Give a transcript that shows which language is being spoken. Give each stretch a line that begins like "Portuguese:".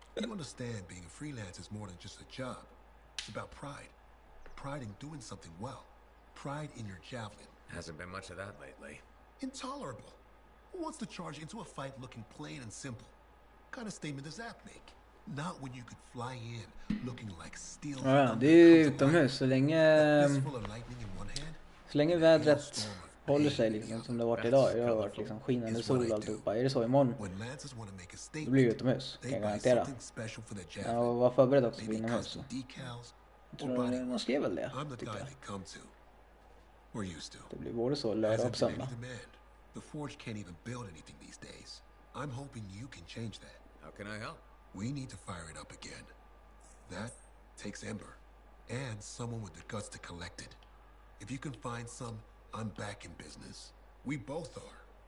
English: You understand being a freelance is more than just a job. It's about pride. Pride in doing something well. Pride in your javelin. Hasn't been much of that lately. Intolerable. Who wants to charge into a fight looking plain and simple? What kind of statement does that make? Not when you could fly in looking like steel.
Swedish: Ja, det är utomhus så länge vädret håller sig liksom som det har varit idag. Det har varit liksom skinande sol och alltihopa. Är det så imorgon? Då blir det utomhus, kan jag garantera. Jag var förberedd också för inomhus. Jag tror man skrev väl det, tycker jag. Det blir både så lördag och söndag.
English: The Forge can't even build anything these days. I'm hoping you can change that. How can I help? We need to fire it up again. That takes Ember. And someone with the guts to collect it. If you can find some, I'm back in business. We both are.